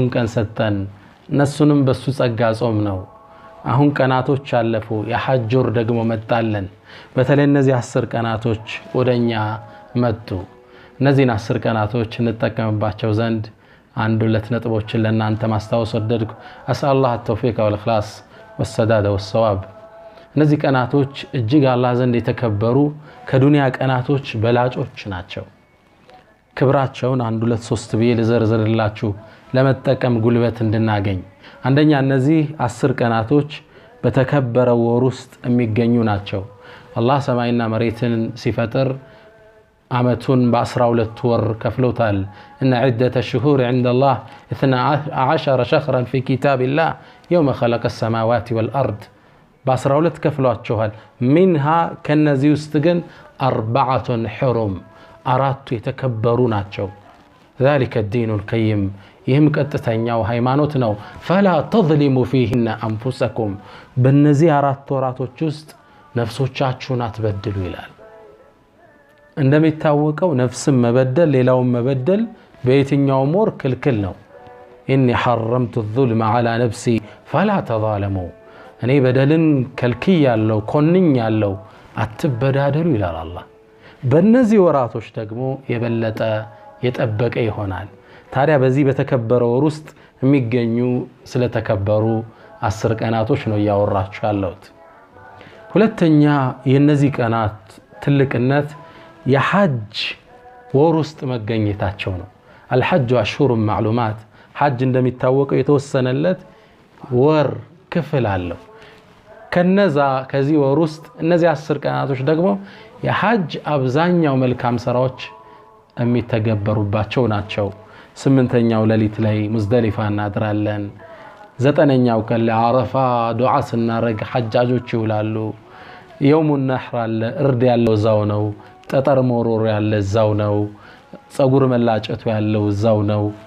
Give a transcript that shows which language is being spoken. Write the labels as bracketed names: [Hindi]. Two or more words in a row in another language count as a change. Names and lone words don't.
[Amharic] ቀን ሰጠን እነሱንም በሱ ጸጋ ጾም ነው አሁን ቀናቶች አለፉ የሐጅ ወር ደግሞ መጣለን በተለይ እነዚህ 10 ቀናቶች ወደኛ መጡ እነዚህን 10 ቀናቶች እንጠቀምባቸው ዘንድ አንድ ሁለት ነጥቦችን ለእናንተ ማስታወስ ወደድኩ አስአላህ [Arabic] التوفيق والإخلاص والسداد والصواب [Amharic] እነዚህ ቀናቶች እጅግ አላህ ዘንድ የተከበሩ ከዱንያ ቀናቶች በላጮች ናቸው ክብራቸውን አንድ ሁለት ሶስት ብዬ ልዘርዝርላችሁ ለመጠቀም ጉልበት እንድናገኝ አንደኛ እነዚህ 10 ቀናቶች በተከበረው ወር ውስጥ የሚገኙ ናቸው አላህ ሰማይና መሬትን ሲፈጥር አመቱን በ12 ወር ከፍሎታል [Arabic] ان عده الشهور عند الله 12 شهرا في كتاب الله يوم خلق السماوات والارض [Amharic] በ12 ከፍሏቸዋል منها ከነዚህ ውስጥ ግን 4 حرم አራቱ የተከበሩ ናቸው [Arabic] ذلك الدين القيم [Amharic] ይህም ቀጥተኛው ሃይማኖት ነው [Arabic] فلا تظلموا فيهن انفسكم [Amharic] በእነዚህ 4 ወራቶች ውስጥ ነፍሶቻችሁን አትበድሉ ይላል እንደሚታወቀው ነፍስም መበደል ሌላውም መበደል በየትኛውም ወር ክልክል ነው [Arabic] إني حرمت الظلم على نفسي فلا تظالموا [Amharic] እኔ በደልን ከልክያለሁ ኮንኛለሁ አትበዳደሉ ይላል አላህ በእነዚህ ወራቶች ደግሞ የበለጠ የጠበቀ ይሆናል ታዲያ በዚህ በተከበረው ወር ውስጥ የሚገኙ ስለተከበሩ 10 ቀናቶች ነው ያወራችሁ ያለሁት ሁለተኛ የነዚህ ቀናት ትልቅነት የሐጅ ወር ውስጥ መገኘታቸው ነው [Arabic] الحج اشهر معلومات [Amharic] ሐጅ እንደሚታወቀው የተወሰነለት ወር ክፍል አለው ከዚህ ወር ውስጥ እነዚህ 10 ቀናቶች ደግሞ የሐጅ አብዛኛው መልካም ስራዎች የሚተገበሩባቸው ናቸው 8ኛው ሌሊት ላይ ሙዝደሊፋ እናድራለን 9ኛው ቀን ለአረፋ ዱዓ ስናረግ ሐጃጆች ይውላሉ የውሙ ነህር አለ እርድ ያለው ዛው ነው ጠጠር ሞሮር ያለ ዛው ነው ጸጉር መላጨቱ ያለው ዛው ነው